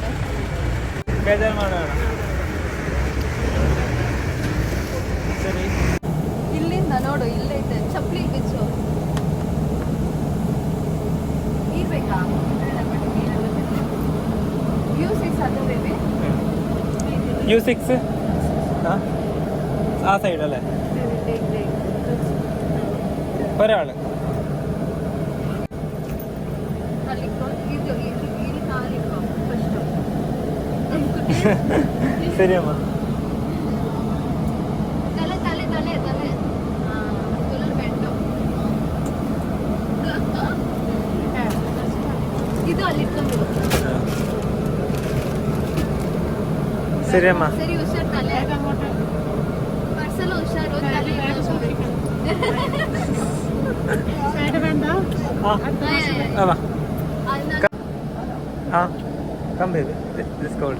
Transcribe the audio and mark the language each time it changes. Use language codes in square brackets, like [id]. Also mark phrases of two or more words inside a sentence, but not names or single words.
[kn] ಬೇಜಾರು ಮಾಡೋಣ. ಸರಿ ಇಲ್ಲಿಂದ ನೋಡು, ಇಲ್ಲೈತೆ ಚಪ್ಪಲಿ ಬಿಚ್ಚು. ನೀರ್ ಬೇಕಾ? U6 ಅದು ಬೇಬಿ. [ml] U6 ആ സൈഡല്ലേ ഒരാള് ശരി അമ്മ. [kn] ತಲೆ ತಲೆ ತಲೆ ತಲೆ ಇದು ಅಲ್ಲಿ ಇಟ್ಕೊಂಡು. [ml] ശരി അമ്മ. [kn] ಸರಿ ಹುಷಾರ್, ತಲೆ ಪರ್ಸಲ್ಲ ಹುಷಾರು, ತಲೆ [ml] ആ വാ. [en] ആ come baby let's go.